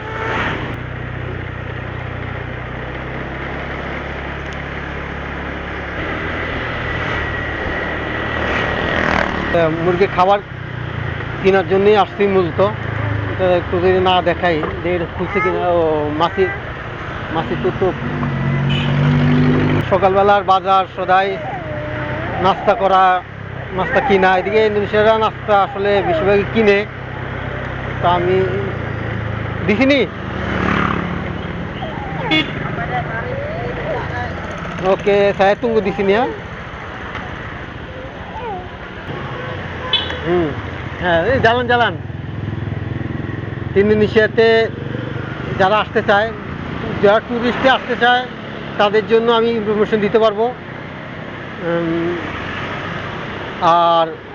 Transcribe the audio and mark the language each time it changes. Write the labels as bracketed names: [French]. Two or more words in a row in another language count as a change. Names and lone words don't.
[Bangla] মুরগির খাবার কেনার জন্যই আসছি মূলত এটা একটু যদি না দেখাই যে এটা খুলছে কিনা ও মাছি তো সকালবেলার বাজার সদাই নাস্তা করা নাস্তা কিনা এদিকে ইন্দোনেশিয়ারা নাস্তা আসলে বেশিরভাগই কিনে তা আমি দেখিনি [Indonesian] oke saya tunggu di sini ya [Bangla] হ্যাঁ এই জালান ইন্দোনেশিয়াতে যারা আসতে চায় যারা ট্যুরিস্টে আসতে চায় তাদের জন্য আমি ইনফরমেশন দিতে পারবো আর